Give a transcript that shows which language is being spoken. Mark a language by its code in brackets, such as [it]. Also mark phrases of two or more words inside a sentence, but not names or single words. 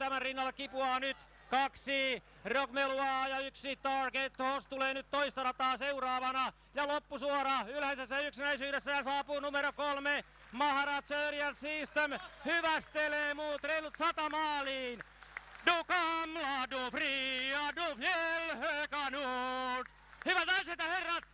[fi] Tämän rinnalla kipuaa nyt 2 Rock Meslois ja 1 Target Horse tulee nyt toista rataa seuraavana. Ja loppusuora ylhäisessä yksinäisyydessä ja saapuu numero 3. Maharaja Aerial System hyvästelee muut reilut 100 maaliin. [sv] Du gamla, du fria, du fjällhöga nord. [fi] Hyvät naiset ja herrat!